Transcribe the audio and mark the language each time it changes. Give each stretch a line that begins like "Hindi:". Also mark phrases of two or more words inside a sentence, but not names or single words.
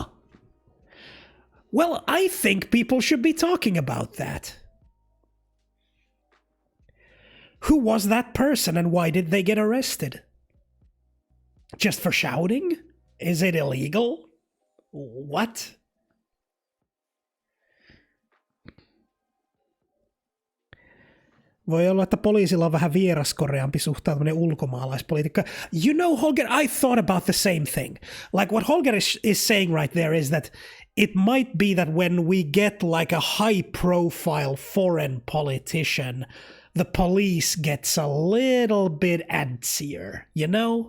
English: Well, I think people should be talking about that. Who was that person and why did they get arrested? Just for shouting? Is it illegal? What?
Finnish: Voi olla, että poliisilla on vähän vieraskoreampi suhtautuminen ulkomaalaispolitiikkaan.
English: You know, Holger, I thought about the same thing. Like what Holger is saying right there is that it might be that when we get like a high-profile foreign politician, the police gets a little bit antsier, you know?